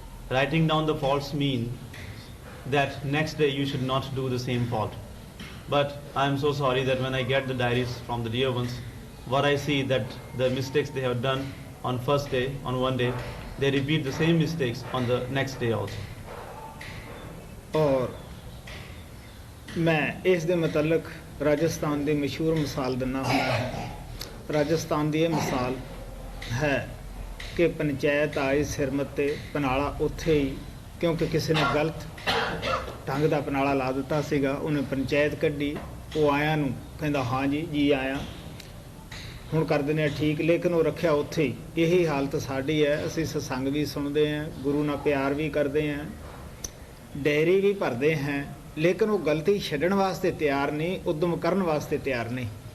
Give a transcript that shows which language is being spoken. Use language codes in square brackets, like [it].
[en] Writing down the faults mean that next day you should not do the same fault. But I am so sorry that when I get the diaries from the dear ones, what I see that the mistakes they have done on first day, on one day, they repeat the same mistakes on the next day also. [pa] और मैं इस दे मतलब राजस्थान की मशहूर मिसाल दिना हुंदा है. राजस्थान की यह मिसाल है कि पंचायत आई सिर मत्ते, पनाला उत्थे ही ਕਿਉਂਕਿ ਕਿਸੇ ਨੇ ਗਲਤ ਢੰਗ ਦਾ ਪਨਾਲਾ ਲਾ ਦਿੱਤਾ ਸੀਗਾ। ਉਹਨੇ ਪੰਚਾਇਤ ਕੱਢੀ, ਉਹ ਆਇਆਂ ਨੂੰ ਕਹਿੰਦਾ ਹਾਂ ਜੀ ਆਇਆ, ਹੁਣ ਕਰ ਦਿੰਦੇ ਹਾਂ ਠੀਕ, ਲੇਕਿਨ ਉਹ ਰੱਖਿਆ ਉੱਥੇ ਹੀ। ਇਹੀ ਹਾਲਤ ਸਾਡੀ ਹੈ। ਅਸੀਂ ਸਤਸੰਗ ਵੀ ਸੁਣਦੇ ਹਾਂ, ਗੁਰੂ ਨਾਲ ਪਿਆਰ ਵੀ ਕਰਦੇ ਹਾਂ, ਡਾਇਰੀ ਵੀ ਭਰਦੇ ਹਾਂ, ਲੇਕਿਨ ਉਹ ਗਲਤੀ ਛੱਡਣ ਵਾਸਤੇ ਤਿਆਰ ਨਹੀਂ, ਉਦਮ ਕਰਨ ਵਾਸਤੇ ਤਿਆਰ ਨਹੀਂ।